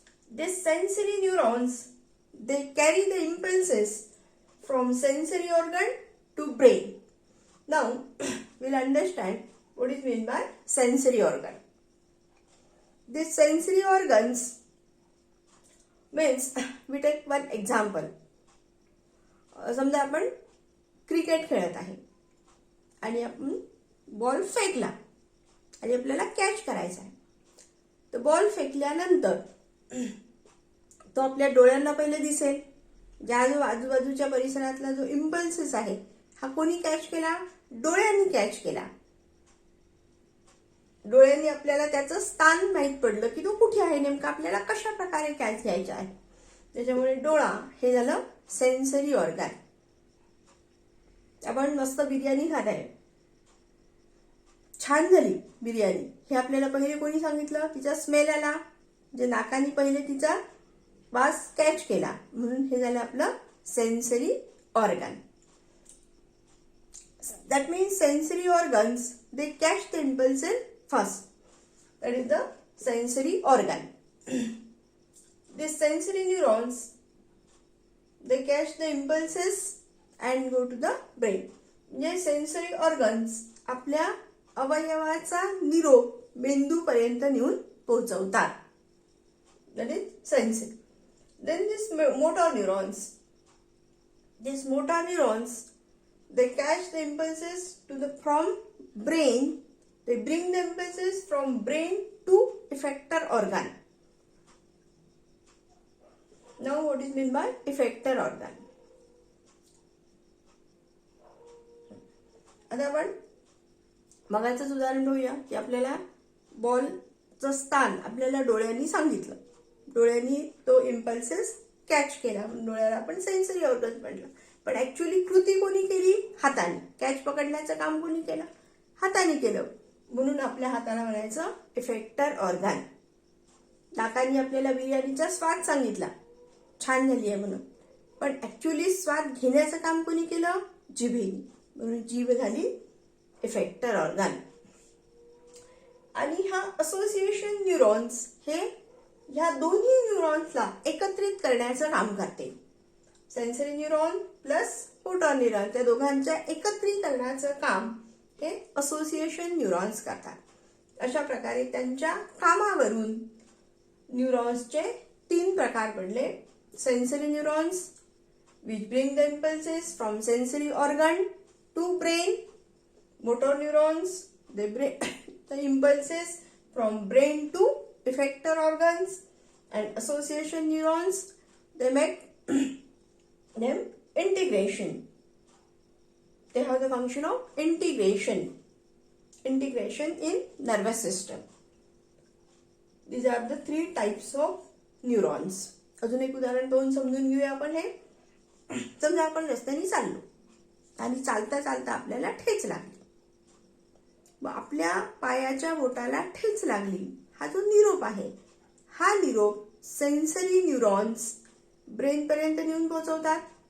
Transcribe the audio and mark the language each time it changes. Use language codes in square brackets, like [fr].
[en] These sensory neurons, they carry the impulses from sensory organ to brain. Now we'll understand what is meant by sensory organ. These sensory organs means, we take one example. [mr] समजा आपण cricket खेळत आहे आणि आपण ball फेकला आणि आपल्याला catch करायचा आहे. तर बॉल फेकल्यानंतर तो आपल्या डोळ्यांना पहिले दिसेल. ज्या जो आजूबाजूच्या परिसरातला जो इम्पल्सेस आहे, हा कोणी कॅच केला? डोळ्यांनी कॅच केला. डोळ्यांनी आपल्याला त्याचं स्थान माहीत पडलं की तो कुठे आहे, नेमका आपल्याला कशा प्रकारे कॅच घ्यायचा आहे. त्याच्यामुळे डोळा हे झालं सेन्सरी ऑर्गन. आपण मस्त बिर्याणी खात आहे, छान झाली बिर्याणी, हे आपल्याला पहिले कोणी सांगितलं? तिचा स्मेल आला, जे नाकाने पहिले तिचा वास कॅच केला, म्हणून हे झालं आपलं sensory organ. [en] That means sensory organs, they catch the impulses first. That is the sensory organ. These sensory neurons, they catch the impulses and go to the brain. [mr] म्हणजे सेन्सरी ऑर्गन्स आपल्या अवयवाचा निरोप मेंदूपर्यंत नेऊन पोहोचवतात. [en] That is sensory. Then this motor neurons. these motor neurons, they catch the impulses from brain. They bring the impulses from brain to effector organ. Now what is meant by effector organ? [mr] आता आपण मगाचंच उदाहरण घेऊया की आपल्याला बॉलचं स्थान आपल्याला डोळ्यांनी सांगितलं, डोळ्यांनी तो इम्पल्सेस कॅच केला, डोळ्याला आपण सेन्सरी ऑर्गन म्हटलं. पण ऍक्च्युअली कृती कोणी केली? हाताने. कॅच पकडण्याचं काम कोणी केलं? हाताने केलं. म्हणून आपल्या हाताला म्हणायचं इफेक्टर ऑर्गन. नाकाने आपल्याला बिर्याणीचा स्वाद सांगितला, छान झाली आहे म्हणून, पण ऍक्च्युअली स्वाद घेण्याचं काम कोणी केलं? जिभेने. म्हणून जीभ झाली इफेक्टर ऑर्गन. आणि हा असोसिएशन न्यूरॉन्स हे ह्या दोन्ही न्यूरॉन्सला एकत्रित करण्याचं काम करते. Sensory neuron plus motor neuron, त्या दोघांच्या एकत्रीकरणाचं काम हे असोसिएशन न्यूरॉन्स करतात. अशा प्रकारे त्यांच्या कामावरून न्यूरॉन्सचे 3 प्रकार पडले. [en] Sensory neurons which bring the impulses from sensory organ to brain. Motor neurons, they bring the impulses from brain to effector organs. And association neurons, they make them integration. They have the function of integration in nervous system. These are the 3 types of neurons. [mr] अजून एक उदाहरण पाहून समजून घेऊया आपण हे. समजा आपण रस्त्याने चाललो आणि चालता चालता आपल्याला ठेच लागली, मग आपल्या पायाच्या बोटाला ठेच लागली. हा जो निरोप आहे, हा निरोप सेन्सरी न्यूरॉन्स ब्रेन पर्यंत नेऊन पोहोचवतात.